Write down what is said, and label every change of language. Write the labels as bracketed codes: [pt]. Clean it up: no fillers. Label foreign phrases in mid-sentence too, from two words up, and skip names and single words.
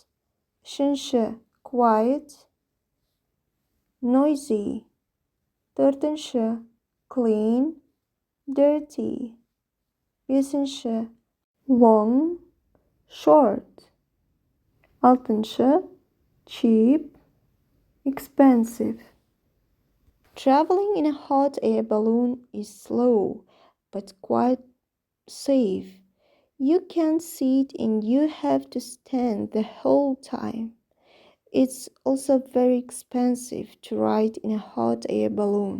[en] Үшінші, quiet, noisy. Төртінші, clean, dirty. Бесінші, long, short. [kk] Алтыншы, [en] cheap, expensive. Traveling in a hot air balloon is slow, but quite safe. You can't sit and you have to stand the whole time. It's also very expensive to ride in a hot air balloon.